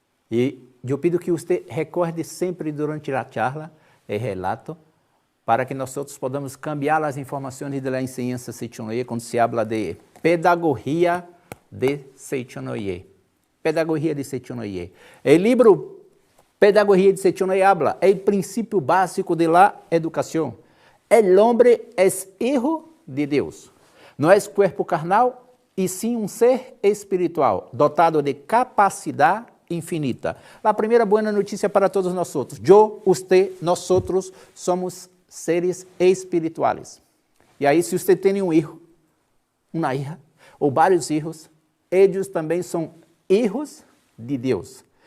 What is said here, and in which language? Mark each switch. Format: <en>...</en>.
<pt>E eu pido que você recorde sempre durante a charla o relato para que nós</pt> <es>podamos cambiar</es> <pt>as informações da enseñanza Seichonoye quando</pt> <es>se habla de</es> <pt>pedagogia de Seichonoye. Pedagogia de Seichonoye. O livro Pedagogia de Seichonoye</pt> <es>habla</es> <pt>é o princípio básico de la educação.</pt> <es>El hombre es hijo de Deus.</es> <pt>Não é</pt> <es>cuerpo carnal,</es> <pt>e sim um ser espiritual, dotado de capacidade infinita. A primeira boa notícia para todos nós outros. Eu, você, nós outros somos seres espirituais. E aí, se você tem um filho, uma hija, ou vários filhos, eles também são filhos de Deus.</pt>